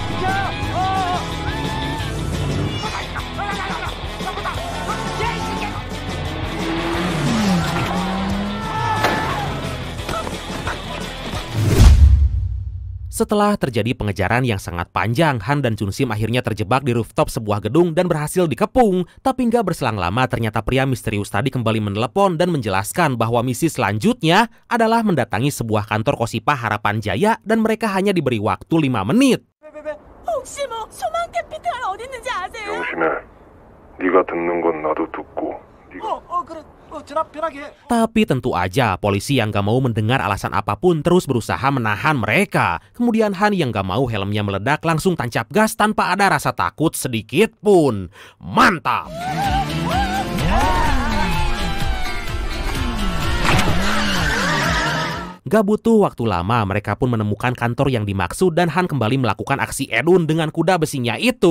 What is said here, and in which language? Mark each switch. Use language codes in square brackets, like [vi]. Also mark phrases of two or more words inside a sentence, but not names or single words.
[id] Setelah terjadi pengejaran yang sangat panjang, Han dan Chun Sim akhirnya terjebak di rooftop sebuah gedung dan berhasil dikepung. Tapi nggak berselang lama ternyata pria misterius tadi kembali menelepon dan menjelaskan bahwa misi selanjutnya adalah mendatangi sebuah kantor Kosipa Harapan Jaya dan mereka hanya diberi waktu 5 menit. [ko] 혹시 뭐 소망 캐피탈 어디 있는지 아세요? 영신아, 네가 듣는 건 나도 듣고. 그래. 전화 편하게. [id] Tapi tentu aja polisi yang gak mau mendengar alasan apapun terus berusaha menahan mereka. Kemudian Han yang gak mau helmnya meledak langsung tancap gas tanpa ada rasa takut sedikit pun. Mantap! Gak butuh waktu lama, mereka pun menemukan kantor yang dimaksud dan Han kembali melakukan aksi edun dengan kuda besinya itu.